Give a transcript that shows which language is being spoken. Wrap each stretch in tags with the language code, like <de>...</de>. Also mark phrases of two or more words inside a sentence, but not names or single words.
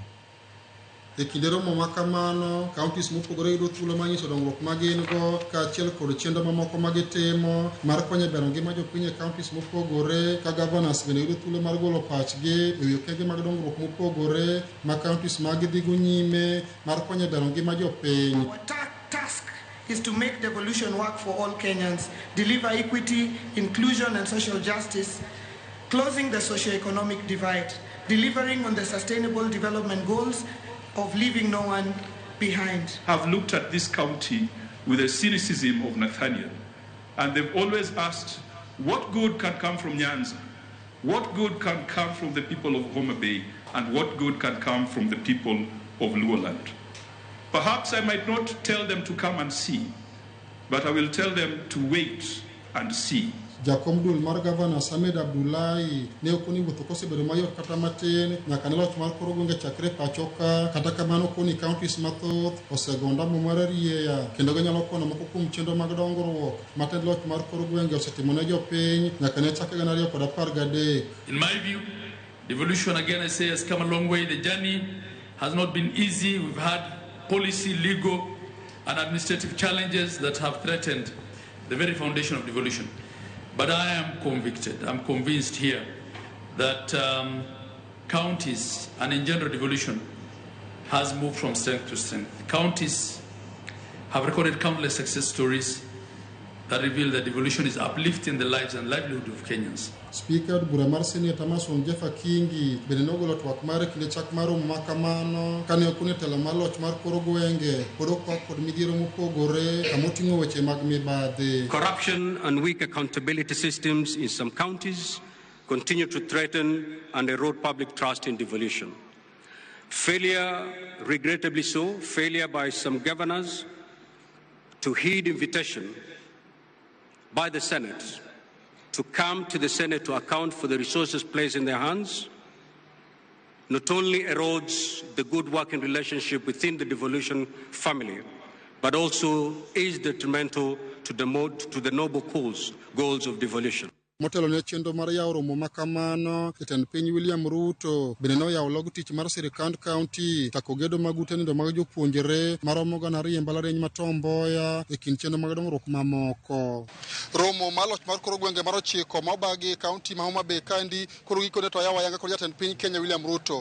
<luo>E kinde romo makamano, kauntis mopogore yudo thuolo manyiso dongruok ma gin go kaachiel kod chenro mamoko ma gitimo mar konyo bero ngima jopiny e kauntis mopogore, ka Gavanas bende yudo thuolo mar golo pachgi e wi okenge mag dongruok mopogore ma kauntis ma gidhigo nyime mar konyo bero ngima jopiny.</luo> <en>Task is to make devolution work for all Kenyans, deliver equity, inclusion and social justice, closing the socio-economic divide, delivering on the sustainable development goals of leaving no one behind. Have looked at this county with a cynicism of Nathaniel, and they've always asked, what good can come from Nyanza? What good can come from the people of Homa Bay? And what good can come from the people of Luoland? Perhaps I might not tell them to come and see, but I will tell them to wait and see.</en> <luo>Jakom dul mar Gavanas Ahmed Abdullahi ne okoni wuotho kosebedo mayot kata matin nyaka ne loch mar koro gwenge chakre pachoka, kata kamano koni counties mathoth osegonda mar rieya kendo ginyalo kono moko kuom chenro mag dongruok matend loch mar koro gwenge osetimo ne jopiny nyaka ne chake 2013.</luo> <en>In my view, devolution, again I say, has come a long way. The journey has not been easy. We've had policy, legal and administrative challenges that have threatened the very foundation of devolution. But I am convinced here that counties and in general devolution has moved from strength to strength. Counties have recorded countless success stories that reveal that devolution is uplifting the lives and livelihood of Kenyans.</en> <luo>Speaker bura mar Senate Amason Jeffa Kingi bende nogolo twak mare kinde chak mar romo makamano kane okone telo mar loch mar koro gwenge pod okwak kod midhiero mopogore kamoting'o weche mag mibadhi.</luo> <en>Corruption and weak accountability systems in some counties continue to threaten and erode public trust in devolution. Failure, regrettably so, failure by some governors to heed invitation by the Senate to come to the Senate to account for the resources placed in their hands not only erodes the good working relationship within the devolution family, but also is detrimental to the noble goals of devolution.</en> <luo>Motelo ne chenro mar yawo romo makamano, jatend piny William Ruto bende noyawo log tich mar sirikand kaunti chako gedo mag ute nindo mag jopuonjre maromo 200 mbalariany ma Tom Mboya e kind chenro mag dongruok mamoko. Romo mar loch mar koro gwenge mar 9 ma obagi kaunti ma Homa Bay kandi koro gikone to yawo ayanga kod jatend piny Kenya William Ruto.</luo>